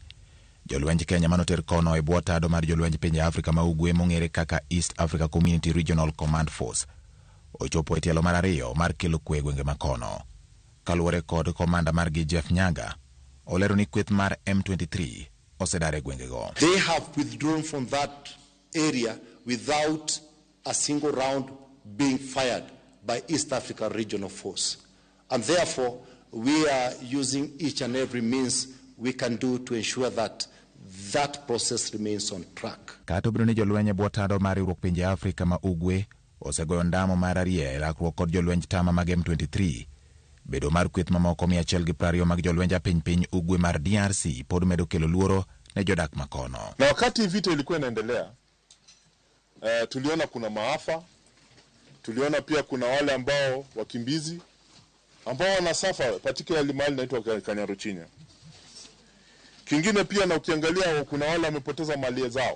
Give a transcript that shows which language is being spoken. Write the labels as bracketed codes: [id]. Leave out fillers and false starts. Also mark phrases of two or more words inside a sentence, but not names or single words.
[luo] Jolwenj Kenya manoter kono e bwo tado mar jolwenj pinje Afrika ma ugwe mong'ere kaka East Africa Community Regional Command Force ochopo e tielo mar ariyo mar kelo kwe gwenge makono. Kaluwore kod komanda margi Jeff Nyaga, olero ni kweth mar M23 osedare gwengego. [en] They have withdrawn from that area without a single round being fired by East Africa Regional Force. And therefore, we are using each and every means we can do to ensure that that process remains on track. [luo] Kato biro ni jolweny bwo tado mar riwruok pinje Afrika ma ugwe osegoyo ndamo mar ariye rakruok kod jolweny tama mag M23. Bedo mar kweth mamoko 120 mag jolweny piny ugwe mar DRC pod medo kelo luoro ne jodak makono. [sw] Na wakati vita ilikuwa inaendelea, tuliona kuna maafa, tuliona pia kuna wale ambao wakimbizi ambao wanasafa particularly mahali inaitwa Kanyaruchinya. Kingine pia na ukiangalia kuna wale wamepoteza mali zao.